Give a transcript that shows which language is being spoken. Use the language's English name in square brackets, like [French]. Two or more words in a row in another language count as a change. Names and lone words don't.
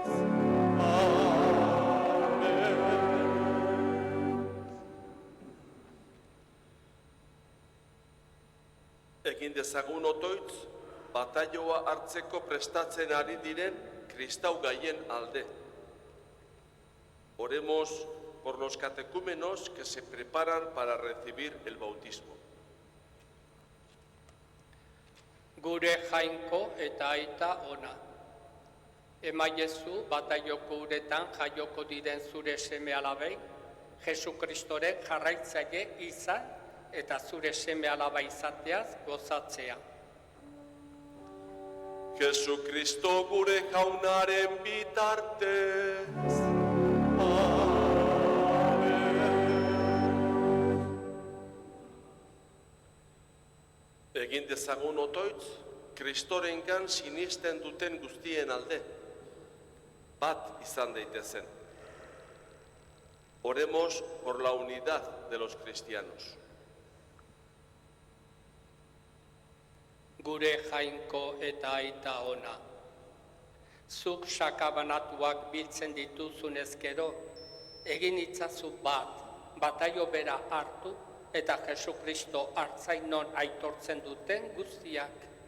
[Basque] Egin dezagun otoitz, batalloa hartzeko prestatzen ari diren kristau gaien alde. [Spanish] Oremos por los catecúmenos que se preparan para recibir el bautismo. [Basque] Gure jainko eta aita ona, emaiezu batalloko uretan jaioko diren zure seme alabei, Jesukristoren jarraitzaile izan eta zure seme alaba izateaz gozatzea. Jesucristo gure jaunaren bitartez. Egin dezagun otoitz, Kristorengan sinisten duten guztien alde, bat izan daitezen. [Spanish] Oremos por la unidad de los cristianos. [Basque] Gure jainko eta aita ona, zuk sakabanatuak biltzen dituzunez gero, egin itzazu bataio bera hartu, eta Jesukristo hartzainon aitortzen duten guztiak.